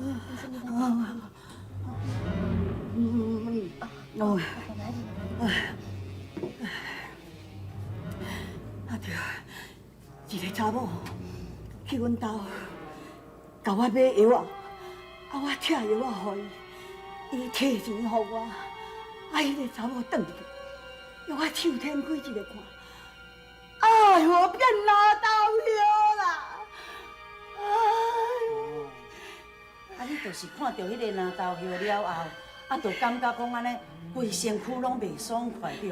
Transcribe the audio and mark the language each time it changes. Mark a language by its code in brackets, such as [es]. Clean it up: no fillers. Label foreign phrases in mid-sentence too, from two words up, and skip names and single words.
[nan] 一个查某去阮兜，甲我买药啊，我拆药互伊，伊摕钱互我，迄个查某转去，叫我手天开一个看，哎呦，我变拿豆药啦！你就是看到迄个拿豆药了后，就感觉讲安尼，规身躯拢袂爽快着。